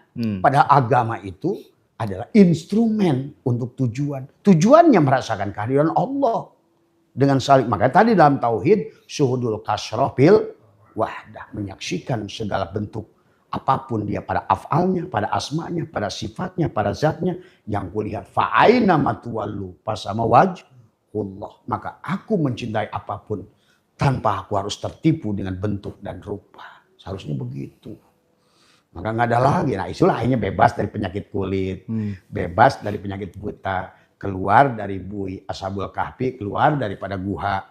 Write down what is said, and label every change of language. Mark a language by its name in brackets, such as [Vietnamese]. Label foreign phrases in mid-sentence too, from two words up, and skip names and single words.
[Indonesian] Padahal agama itu adalah instrumen untuk tujuan. Tujuannya merasakan kehadiran Allah. Dengan saling, makanya tadi dalam tauhid, [Arabic] syuhudul kasroh bil wahdah. [Indonesian] Menyaksikan segala bentuk. Apapun dia pada afalnya, pada asmanya, pada sifatnya, pada zatnya. Yang kulihat [Arabic] fa'aina matuwallu pasama wajhullah. [Indonesian] Maka aku mencintai apapun tanpa aku harus tertipu dengan bentuk dan rupa. Seharusnya begitu. Maka nggak ada lagi. Nah itulah akhirnya bebas dari penyakit kulit. Bebas dari penyakit buta. Keluar dari bui Ashabul Kahfi. Keluar daripada guha.